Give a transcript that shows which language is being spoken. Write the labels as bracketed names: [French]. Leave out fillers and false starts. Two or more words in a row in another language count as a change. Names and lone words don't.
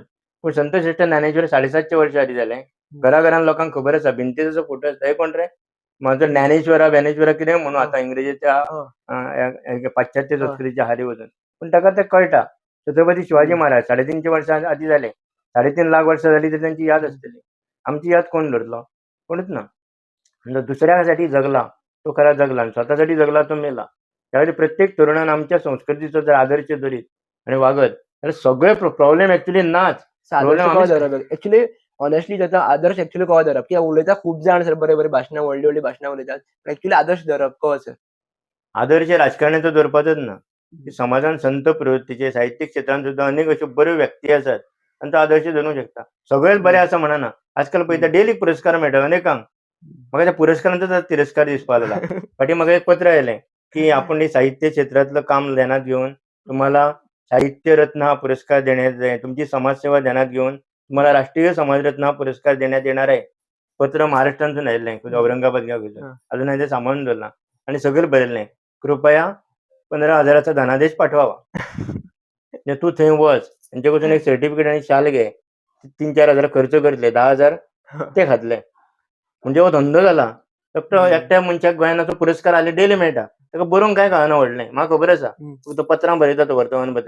[Konkani] पूण संत श्रेष्ठ ज्ञानेश्वर 750 वर्सां आदी जाले. घराघरांत लोकांक खबर आसा, भिंतीर जो फोटो आसता, हे कोण रे? म्हाजो ज्ञानेश्वरा कितें म्हणूं आतां इंग्रजीच्या पाश्चात्य संस्कृतीच्या आहारी वचून. पूण ताका तें कळटा. छत्रपती शिवाजी महाराज 350 वर्सां आदी जाले. 3.5 लाख वर्सां जालीं तरी तांची याद आसतली. आमची याद कोण धरतलो? कोणूच ना. [Marathi] म्हणजे दुसऱ्यासाठी जगला तो खरा जगला आणि स्वतःसाठी जगला तो मेला. [Konkani] त्यावेळी प्रत्येक तरुणान आमच्या संस्कृतीचो जर आदर्श धरीत आणि वागत जाल्यार सगळे प्रॉब्लेम एक्चुअली नाच. आदर्श कवा धरप [English] actually honestly [Konkani] त्याचा आदर्श एक्चुअली कवा धरप कित्याक उलयता खूब जाण सर बरे बरे भाशणां व्हडली भाशणां उलयतात पण एक्चुअली आदर्श धरप कवा सर? आदर्श राजकारण्याचो धरपाचोच ना. समाजान संत प्रवृत्तीचे साहित्यीक क्षेत्रांत सुद्दां अनेक अश्यो बऱ्यो व्यक्ती आसात आनी तो आदर्श धरूंक शकता. सगळेच बरे आसा म्हणना. आजकाल पळयता डेली पुरस्कार मेळटा अनेकांक. म्हाका त्या पुरस्कारांचो तिरस्कार दिसपाक लागला. फाटीं म्हाका एक पत्र आयलें [Marathi] की आपण साहित्य क्षेत्रातलं काम ध्यानात घेऊन तुम्हाला साहित्य रत्न हा पुरस्कार देण्यात जाईल. तुमची समाजसेवा ध्यानात घेऊन तुम्हाला राष्ट्रीय समाजरत्न हा पुरस्कार देण्यात येणार आहे. [Konkani] पत्र महाराष्ट्रांतून आयिल्लें औरंगाबाद गांवचें. अजून हांवें तें सांबाळून दवरलां आनी सकयल बरयल्लें [Marathi] कृपया 15,000चा धनादेश पाठवावा. [Konkani] तूं थंय वच तेंचे कडसून एक सर्टिफिकेट आनी शाल घे. 3-4 हजार खर्च करतले, 10,000 ते खातले. म्हणजे हो धंदो जाला. फक्त एकट्या मनशाक गोंयांत असो पुरस्कार आले डेली मेळटा. ताका बरोवंक काय कळना व्हडलें. म्हाका खबर आसा. तो पत्रां बरयता तो वर्तमानपत्र.